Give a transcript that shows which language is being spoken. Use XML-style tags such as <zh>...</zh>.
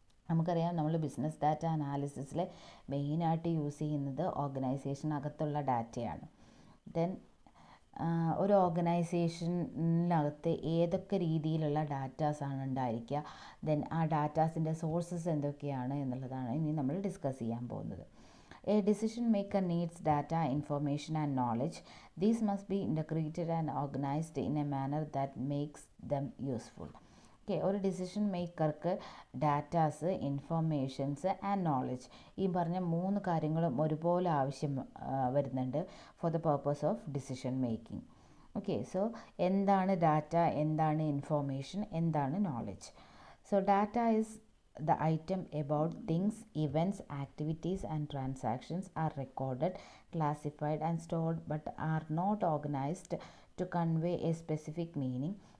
<ml>നമുക്കറിയാം നമ്മൾ business data അനാലിസിസിൽ മെയിനായിട്ട് യൂസ് ചെയ്യുന്നത് ഓർഗനൈസേഷനകത്തുള്ള ഡാറ്റയാണ്. ദെൻ ഒരു ഓർഗനൈസേഷനകത്ത് ഏതൊക്കെ രീതിയിലുള്ള ഡാറ്റാസാണ് ഉണ്ടായിരിക്കുക, ദെൻ ആ ഡാറ്റാസിൻ്റെ സോഴ്സസ് എന്തൊക്കെയാണ് എന്നുള്ളതാണ് ഇനി നമ്മൾ ഡിസ്കസ് ചെയ്യാൻ പോകുന്നത്.</ml> <en>A decision maker needs data, information and knowledge. These must be integrated and organized in a manner that makes them useful.</en> <ml>Okay, ഒരു decision മേക്കർക്ക് datas, informations and knowledge, ഈ പറഞ്ഞ 3 കാര്യങ്ങളും ഒരുപോലെ ആവശ്യം വരുന്നുണ്ട്</ml> <en>For the purpose of decision making.</en> <ml>Okay, so എന്താണ് data, എന്താണ് information, എന്താണ് knowledge?</ml> <en>So data is the item about things, events, activities and transactions are recorded, classified and stored but are not organized to convey a specific meaning.</en>